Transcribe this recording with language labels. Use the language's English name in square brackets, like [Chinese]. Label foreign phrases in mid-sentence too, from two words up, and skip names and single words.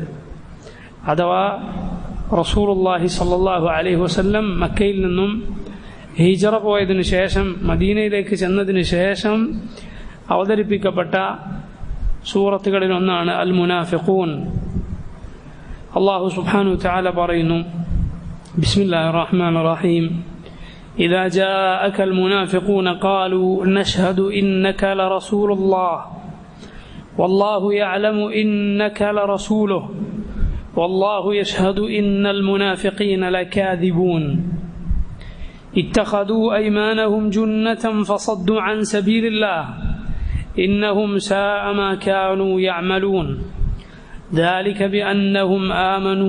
[Malayalam] അഥവാ [Arabic] رسول الله صلى الله عليه وسلم [Malayalam] മക്കയിൽ നിന്നും ഹിജ്റ പോയതിനു ശേഷം മദീനയിലേക്ക് ചെന്നതിനു ശേഷം അവതരിപ്പിക്കപ്പെട്ട സൂറത്തുകളിൽ ഒന്നാണ് അൽ മുനാഫിഖൂൻ. [Arabic] الله سبحانه وتعالى [Malayalam] പറയുന്നു, [Arabic] بسم الله الرحمن الرحيم, إذا جاءك المنافقون قالوا نشهد إنك لرسول الله والله يعلم إنك لرسوله والله يشهد إن المنافقين لكاذبون اتخذوا أيمانهم جنة فصدوا عن سبيل الله إنهم ساء ما كانوا يعملون ذلك بأنهم آمنوا